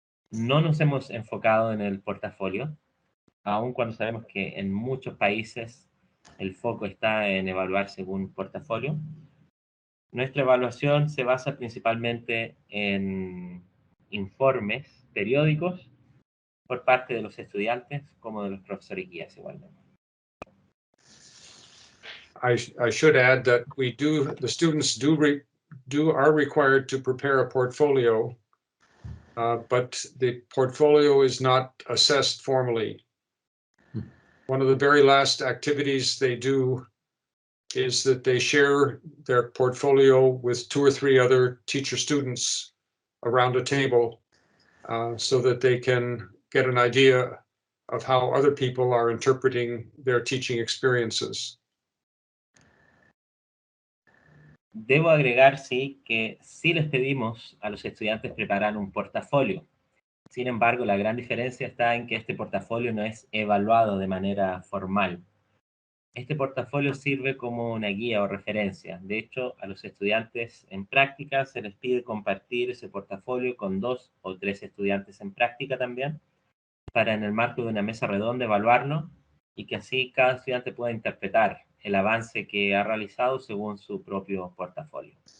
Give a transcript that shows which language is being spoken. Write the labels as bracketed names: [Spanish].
[Spanish] No nos hemos enfocado en el portafolio, aun cuando sabemos que en muchos países el foco está en evaluar según portafolio. Nuestra evaluación se basa principalmente en informes periódicos por parte de los estudiantes como de los profesores guías igualmente. [English] I should add that the students are required to prepare a portfolio, but the portfolio is not assessed formally. One of the very last activities they do is that they share their portfolio with 2 or 3 other teacher students around a table, so that they can get an idea of how other people are interpreting their teaching experiences. [Spanish] Debo agregar, sí, que sí les pedimos a los estudiantes preparar un portafolio. Sin embargo, la gran diferencia está en que este portafolio no es evaluado de manera formal. Este portafolio sirve como una guía o referencia. De hecho, a los estudiantes en práctica se les pide compartir ese portafolio con 2 o 3 estudiantes en práctica también, para en el marco de una mesa redonda evaluarlo y que así cada estudiante pueda interpretar el avance que ha realizado según su propio portafolio.